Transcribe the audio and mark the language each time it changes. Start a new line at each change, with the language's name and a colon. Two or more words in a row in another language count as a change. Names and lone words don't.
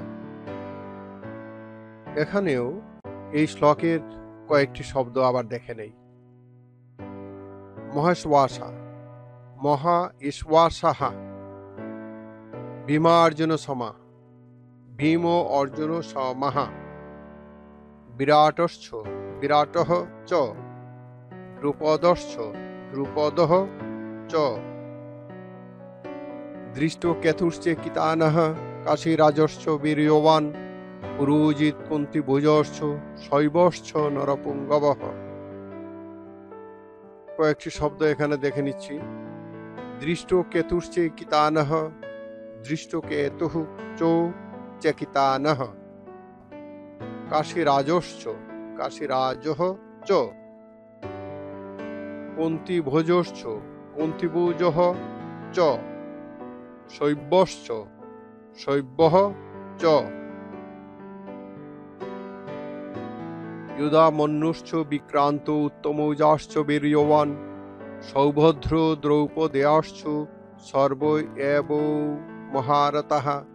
Bangla: এখানেও এই শ্লোকের কয়েকটি শব্দ আবার দেখে নেই।
Sanskrit: মহেশবাসা, মহা ঈশ্বাসাহা, ভীমার্জুন সমা, ভীম ও অর্জুন সমাহা, বিরাটশ্চ বিরাটঃ চ, দ্রুপদশ্চ দ্রুপদঃ চ, দৃষ্টকেতুশ্চ কিতানঃ, কাশীরাজশ্চ বীর্যবান, পুরুজিৎ কুন্তিভোজশ্চ শৈবশ্চ নরপুঙ্গবঃ।
Bangla: কয়েকটি শব্দ এখানে দেখে নিচ্ছি।
Sanskrit: দৃষ্টকেতুশ্চ কিতানঃ, দৃষ্টকেতুঃ চো চকিতানঃ, কাশীরাজশ্চ কাশীরাজঃ চ, কুন্তিভোজশ্চ কুন্তিভোজঃ চ, শৈবশ্চ শৈবঃ চ, যুধামন্যুশ্চ বিক্রান্ত উত্তমৌজাশ্চ বীর্যবান, সৌভদ্র দ্রৌপদেয়াশ্চ সর্ব এব মহারথঃ।